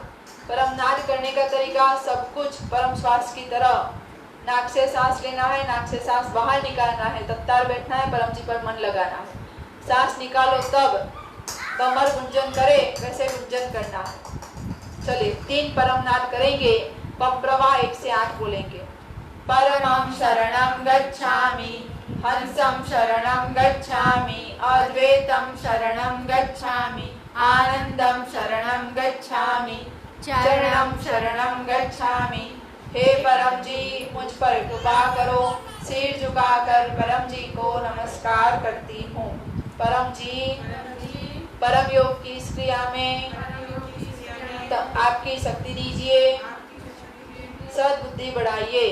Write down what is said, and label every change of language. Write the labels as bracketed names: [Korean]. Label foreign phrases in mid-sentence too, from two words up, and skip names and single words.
[Hindi] परम नाद करने का तरीका सब कुछ परम श्वास की तरह, नाक से सांस लेना है, नाक से सांस बाहर निकालना है, तत्तार बैठना है, परम जी पर मन लगाना है। सांस निकालो तब कमर गुंजन करे वैसे गुंजन करना है। चलिए 3 परम नाद करेंगे। पप्रवा 1 से 8 बोलेंगे। [Pali] परमं शरणं गच्छामि, हंसं शरणं गच्छामि, अद्वैतं शरणं गच्छामि, आनंदं शरणं गच्छामि, चरणं शरणं गच्छामि। [Hindi] हे परम जी, मुझ पर कृपा करो। सिर झुकाकर परम जी को नमस्कार करती हूँ। परम जी, परम योग की इस क्रिया में आपकी शक्ति दीजिए, सद्बुद्धि बढ़ाइए।